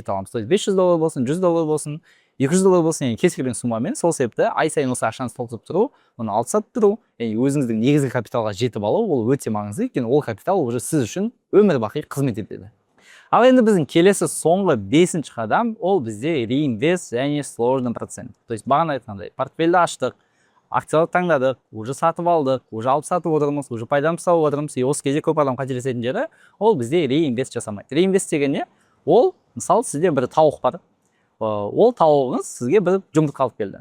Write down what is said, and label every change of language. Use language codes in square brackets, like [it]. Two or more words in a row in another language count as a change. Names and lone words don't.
[ru] То есть [kk] 500 доллар болсын, 100 доллар болсын, $200 болса, кез келген суммамен, сол себепті ай сайын осы ақшаны толтырып тұру, оны алып сатып тұру, өзіңіздің негізгі капиталға жетіп алу, ол өте маңызды, өйткені ол капитал уже сіз үшін өмір бақи қызмет етеді. Ал енді біздің келесі соңғы 5-ші қадам, ол бізде реинвест және [ru] сложный процент. То есть [kk] бағана айтқандай, портфельді аштық, акциялар таңдадық, уже сатып алдық, уже алып сатып отырмыз, уже пайдамызды тауып отырмыз. Осы кезде көп адам қателесетін жері, ол бізде реинвест жасамайды. Реинвест деген не? Ол, мысалы, сізде бір тауық бар. Ол тауығыңыз сізге бір жұмыртқа алып келді.